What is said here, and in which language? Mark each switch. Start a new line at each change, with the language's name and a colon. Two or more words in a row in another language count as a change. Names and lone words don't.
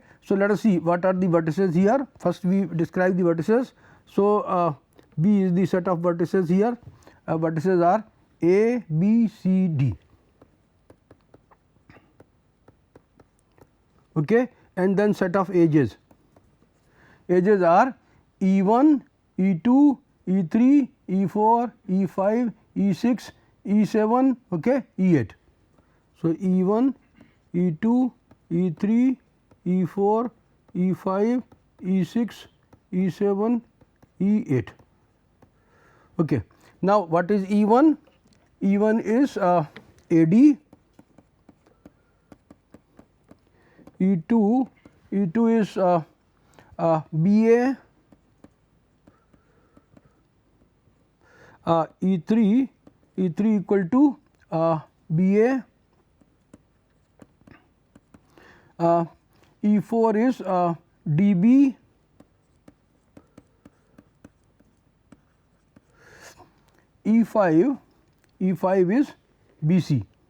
English: So, let us see what are the vertices here. First we describe the vertices. So, B is the set of vertices here. Vertices are A, B, C, D. Okay. And then set of edges. Edges are E1, E2, E3, E4, E5, E6, E7, okay, E8. So, E1, E2, E3, E4, E5, E6, E7, E8. Okay. Now, what is E1? E1 is AD, E2 is BA, E3 equal to BA, E4 is DB, E5 is BC.